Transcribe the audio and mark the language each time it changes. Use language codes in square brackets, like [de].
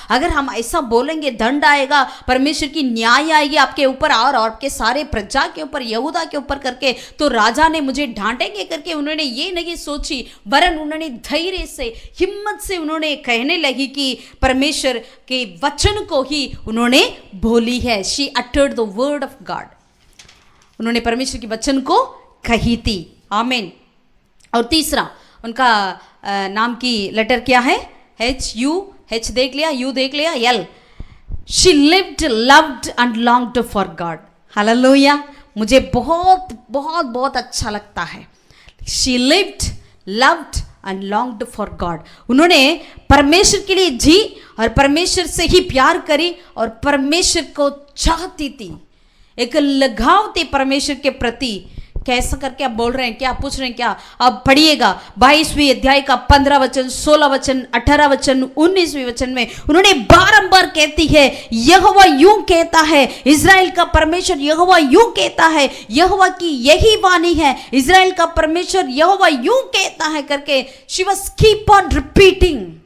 [hi] अगर हम ऐसा बोलेंगे दंड आएगा, परमेश्वर की न्याय आएगी आपके ऊपर और आपके सारे प्रजा के ऊपर, यहूदा के ऊपर करके, तो राजा ने मुझे डांटेंगे करके उन्होंने ये नहीं सोची, वरन उन्होंने धैर्य से, हिम्मत से उन्होंने कहने लगी कि परमेश्वर के वचन को ही उन्होंने बोली है। [en] She uttered the word of God. [hi] उन्होंने परमेश्वर के वचन को कही थी। आमीन। और तीसरा उनका नाम की लेटर क्या है? HU। H देख लिया, U देख लिया, L। [en] She lived, loved and longed for God। [hi] Hallelujah. मुझे बहुत बहुत बहुत अच्छा लगता है। [en] She lived, loved and longed for God। [hi] उन्होंने परमेश्वर के लिए जी और परमेश्वर से ही प्यार करी और परमेश्वर को चाहती थी, एक लगाव थी परमेश्वर के प्रति। कैसा करके आप बोल रहे हैं क्या? पूछ रहे हैं क्या? अब पढ़िएगा 22वीं अध्याय का 15 वचन, 16 वचन, 18 वचन, 19वीं वचन में उन्होंने बारंबार कहती है, यहोवा यूं कहता है, इज़राइल का परमेश्वर यहोवा यूं कहता है, यहोवा की यही वाणी है, इज़राइल का परमेश्वर यहोवा यूं कहता है करके [en] She was keep on repeating.